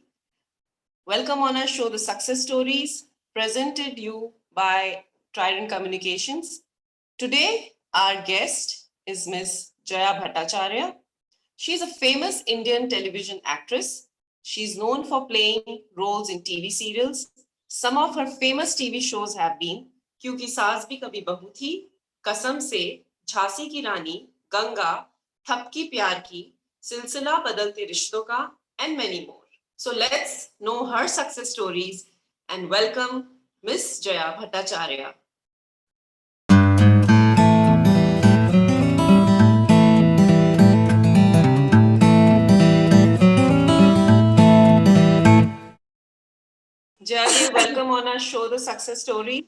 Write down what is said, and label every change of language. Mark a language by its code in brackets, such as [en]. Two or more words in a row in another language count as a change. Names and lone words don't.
[en] Welcome on our show, The Success Stories, presented you by Trident Communications. Today, our guest is Ms. Jaya Bhattacharya. She's a famous Indian television actress. She's known for playing roles in TV serials. Some of her famous TV shows have been Kyunki Saas Bhi Kabhi Bahu Thi, Kasam Se, Jhansi Ki Rani, Ganga, Thapki Pyar Ki, Silsila Badalte Rishton Ka, and many more. So let's know her success stories and welcome Miss Jaya Bhattacharya. Jaya, welcome on our show, The Success Story.